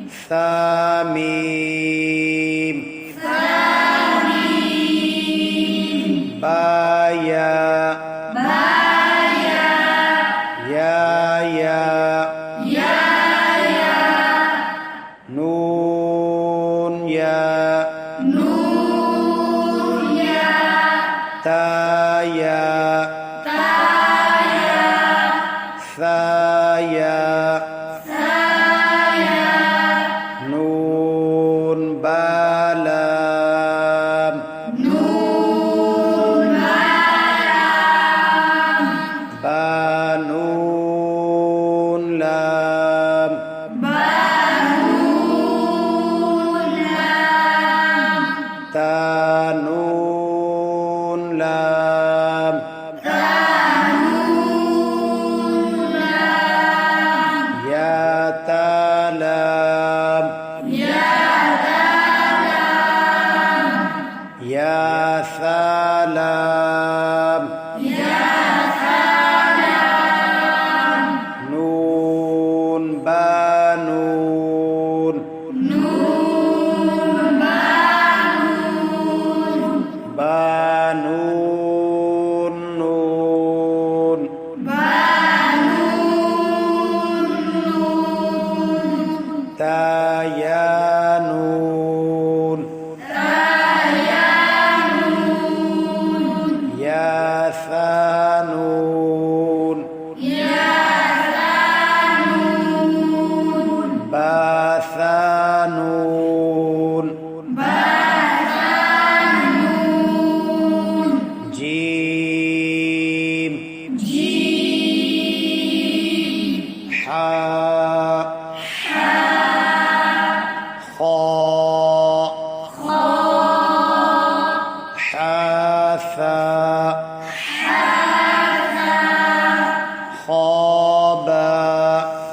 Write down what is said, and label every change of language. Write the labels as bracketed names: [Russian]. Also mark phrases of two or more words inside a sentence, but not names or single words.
[Arabic] ثاميم بايا يا نون يا تا يا ثا يا نون با لام با نون لام تا نون لام يا تا لام يا ثا لام نون با نون با نون نون تا يا نون يا ثا نون با ثا نون جيم حاء خاء حاثا خابا